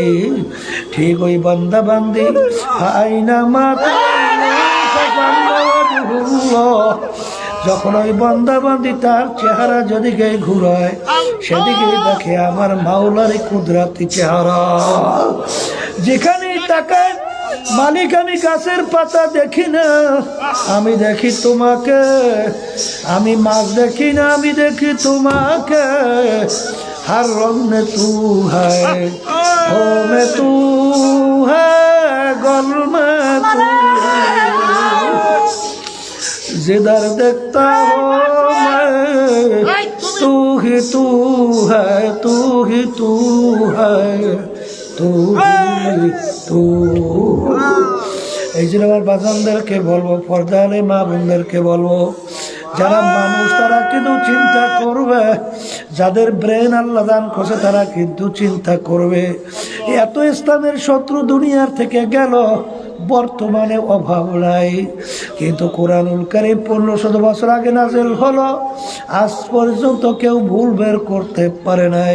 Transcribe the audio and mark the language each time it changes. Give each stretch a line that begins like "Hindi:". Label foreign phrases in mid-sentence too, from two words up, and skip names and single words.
Bangla: ঠিক ওই বান্দা বান্দি আইনা মাতা যখন ওই বান্দা বান্দি তার চেহারা যেদিকে ঘুরায় সেদিকে দেখে আমার মাওলার কুদরতি চেহারা। যেখানেই তাকায় মালিক, আমি গাছের পাতা দেখি না, আমি দেখি তোমাকে। আমি মাছ দেখি না, আমি দেখি তোমাকে।
Hindi: हर रंग में तू है, हो में तू है, गल में तू है। जिधर देखता हो मैं, तू ही तू है, तू ही तू है, तू ही तू।
Bangla: এই জন্য আমার বাজানদেরকে বলবো, পর্দালে মা বোনদেরকে বলবো, যারা মানুষ তারা কিন্তু চিন্তা করবে, যাদের ব্রেন আল্লাহ দান করছে তারা কিন্তু চিন্তা করবে। এত ইসলামের শত্রু দুনিয়ার থেকে গেল, বর্তমানে অভাব নাই, কিন্তু কোরআনুল কারীম 1500 বছর আগে নাযিল হলো, আজ পর্যন্ত কেউ ভুল বের করতে পারে নাই।